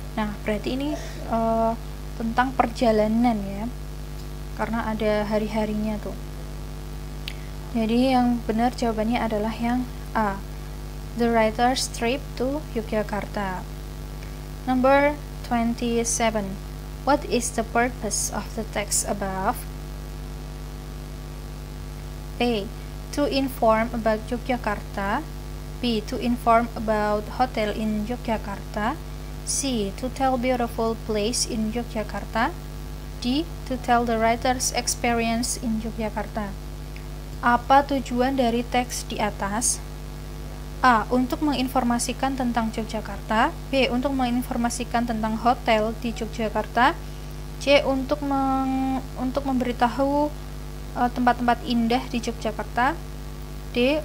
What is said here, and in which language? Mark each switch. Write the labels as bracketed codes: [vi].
[id] Nah, berarti ini tentang perjalanan ya, karena ada hari-harinya tuh. Jadi yang benar jawabannya adalah yang A, [en] the writer's trip to Yogyakarta. Number 27. What is the purpose of the text above? A. To inform about Yogyakarta. B. To inform about hotel in Yogyakarta. C. To tell beautiful place in Yogyakarta. D. To tell the writer's experience in Yogyakarta. [id] Apa tujuan dari teks di atas? A. Untuk menginformasikan tentang Yogyakarta. B. Untuk menginformasikan tentang hotel di Yogyakarta. C. Untuk memberitahu tempat-tempat indah di Yogyakarta. D.